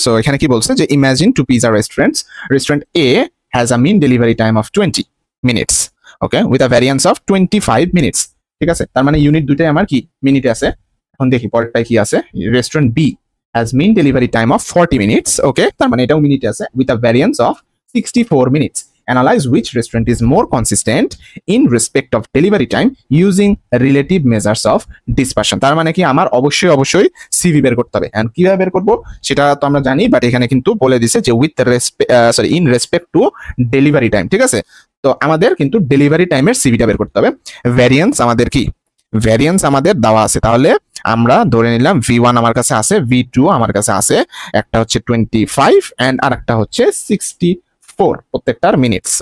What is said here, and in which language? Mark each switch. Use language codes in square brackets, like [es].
[bn] So এখানে কি বলছে যে [en] Imagine two pizza restaurants, restaurant A has a mean delivery time of 20 minutes, okay, with a variance of 25 minutes. [bn] ঠিক আছে, তার মানে ইউনিট দুইটাই আমার কি মিনিটে আছে। এখন দেখি পরেরটাই কি আছে, [en] restaurant B has mean delivery time of 40 minutes, [bn] ওকে, তার মানে এটাও মিনিটে আছে, [en] With a variance of 64 minutes. Analyze which restaurant is more consistent in respect of delivery time using relative measures of dispersion। [bn] তার মানে কি আমার অবশ্যই সিভি বের করতে হবে। এন্ড কিভাবে বের করব সেটা তো আমরা জানি, বাট এখানে কিন্তু বলে দিছে যে [en] With in respect to delivery time. [bn] ঠিক আছে, তো আমাদের কিন্তু ডেলিভারি টাইমের সিভিটা বের করতে হবে। ভ্যারিয়েন্স আমাদের কি, ভ্যারিয়েন্স আমাদের দেওয়া আছে, তাহলে আমরা ধরে নিলাম V1 আমার কাছে আছে, V2 আমার কাছে আছে, একটা হচ্ছে 25 এন্ড আর একটা হচ্ছে 64 প্রত্যেকটার মিনিটস।